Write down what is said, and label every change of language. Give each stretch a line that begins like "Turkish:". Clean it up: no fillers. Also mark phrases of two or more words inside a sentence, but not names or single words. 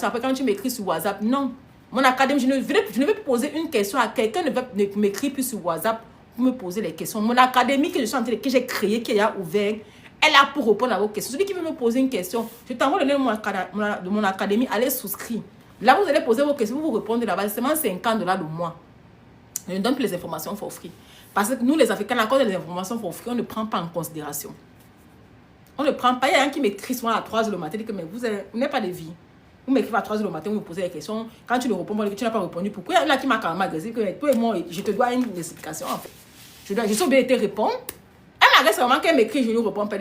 French: Après, quand tu m'écris sur WhatsApp, non. Mon académie, je ne vais plus poser une question à quelqu'un, ne m'écrit plus sur WhatsApp pour me poser les questions. Mon académie que j'ai créée, qui est ouvert, elle a pour répondre à vos questions. Celui qui veut me poser une question, je t'envoie le lien de mon académie, allez souscrire. Là, vous allez poser vos questions, vous répondez là-bas. C'est seulement $50 le mois. Je ne donne plus les informations
English: for free.
French: Parce que nous, les Africains, à cause des informations
English: for free,
French: on ne prend pas en considération. On ne prend pas. Il y a un qui m'écrit souvent à 3h le matin, dit que mais vous n'avez pas de vie. Vous m'écrivez à 3h le matin, vous me posez des questions. Quand tu le réponds, tu n'as pas répondu. Pourquoi? Il y en a qui m'a carrément agressé que toi et moi, je te dois une explication en fait. Je suis obligée de te répondre. Elle m'agresse vraiment qu'elle m'écrit, je lui réponds pas.